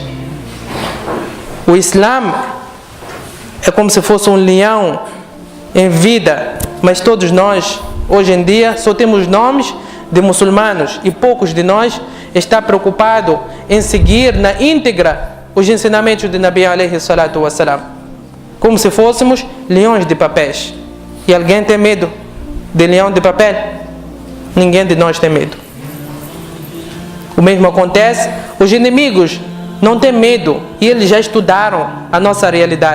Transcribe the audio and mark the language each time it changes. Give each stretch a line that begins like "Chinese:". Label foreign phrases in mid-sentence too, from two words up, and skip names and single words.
Portuguese: O Islã é como se fosse um leão em vida, mas todos nós, hoje em dia, só temos nomes de muçulmanos e poucos de nós está preocupado em seguir na íntegra os ensinamentos de
Arabic: نبي عليه الصلاة والسلام,
Portuguese: como se fôssemos leões de papéis. E alguém tem medo de leão de papel? Ninguém de nós tem medo. O mesmo acontece, os inimigos não têm medo e eles já estudaram a nossa realidade.